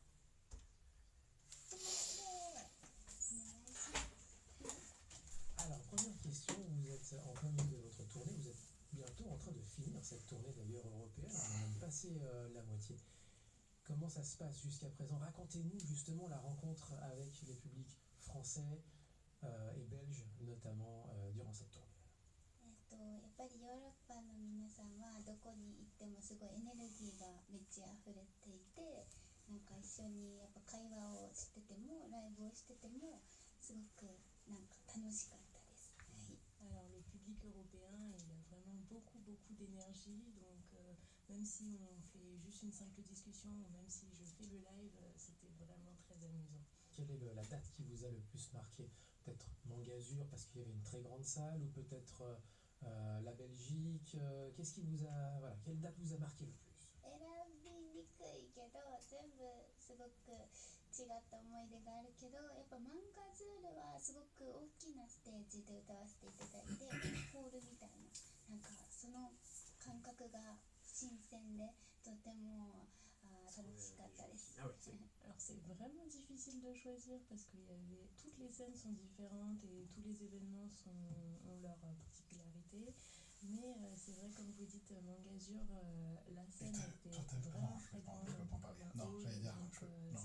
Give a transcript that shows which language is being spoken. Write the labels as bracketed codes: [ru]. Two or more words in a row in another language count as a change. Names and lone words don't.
[fr] Alors, première question, vous êtes en plein milieu de votre tournée, vous êtes bientôt en train de finir cette tournée d'ailleurs européenne, on a même passé la moitié. Comment ça se passe jusqu'à présent? Racontez-nous justement la rencontre avec les publics français et belges, notamment durant cette tournée. [ja] やっぱりヨーロッパの皆さんはどこに行ってもすごいエネルギーがめっちゃ溢れていて、なんか一緒にやっぱ会話をしててもライブをしててもすごくなんか楽しかったです。はい。 [fr] Alors le public européen, il a vraiment beaucoup d'énergie, donc même si on fait juste une simple discussion, ou même si je fais le live, c'était vraiment très amusant. Quelle est la date qui vous a le plus marqué? Peut-être Mangasure parce qu'il y avait une très grande salle, ou peut-être la Belgique. Qu'est-ce qui vous a, voilà, quelle date vous a marqué le plus? [ja] 選びにくいけど全部すごく違った思い出があるけど、やっぱマンガズールはすごく大きなステージで歌わせていただいて、ホールみたいな、なんかその感覚が新鮮でとても楽しかったです。 [fr] Ah ouais, Alors c'est vraiment difficile de choisir parce que toutes les scènes sont différentes et tous les événements ont leur particularité. Mais c'est vrai, comme vous dites, Mangasure, la scène était vraiment très grande. Je peux pas en parler. Non, j'allais dire. Non,